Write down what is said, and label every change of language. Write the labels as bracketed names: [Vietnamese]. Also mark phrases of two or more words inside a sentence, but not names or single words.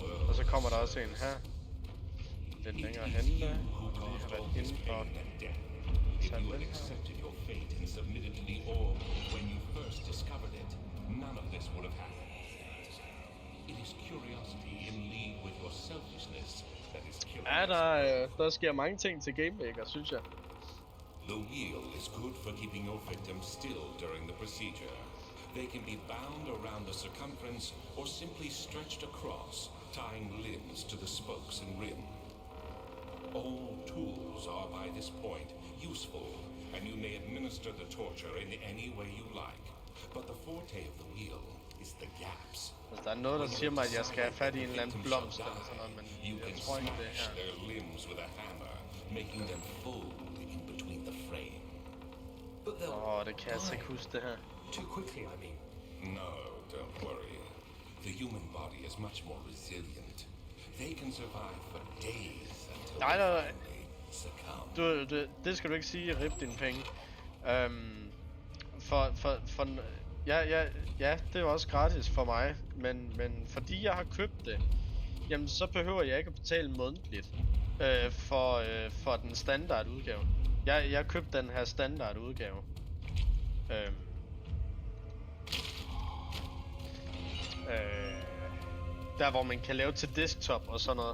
[Danish] Og så kommer der også en her. Lidt længere henne, fordi jeg har været inde for sat den her. Ja, der sker mange ting til Game Maker, synes jeg. [English] The wheel is good for keeping your victims still during the procedure. They can be bound around the circumference or simply stretched across, tying limbs to the spokes and rim. All tools are by this point useful, and you may administer the torture in any way you like. But the forte of the wheel is the gaps. [Danish] Altså, der er noget, der siger mig, at jeg skal have fat i en eller anden blomst eller sådan noget, men jeg tror ikke, det er her. [English] Their limbs with a hammer, making them fold in between the frame. [Danish] Det kan jeg altså ikke huske det her. [English] Too quickly, I mean. No, don't worry. The human body is much more resilient. They can survive for days until [Danish] Nej. [English] they succumb. [Danish] Det skal du ikke sige, rip dine penge. Ja, det er også gratis for mig, men fordi jeg har købt det, jamen så behøver jeg ikke at betale månedligt for den standard udgave. Jeg købte den her standard udgave. Der hvor man kan lave til desktop og sådan noget.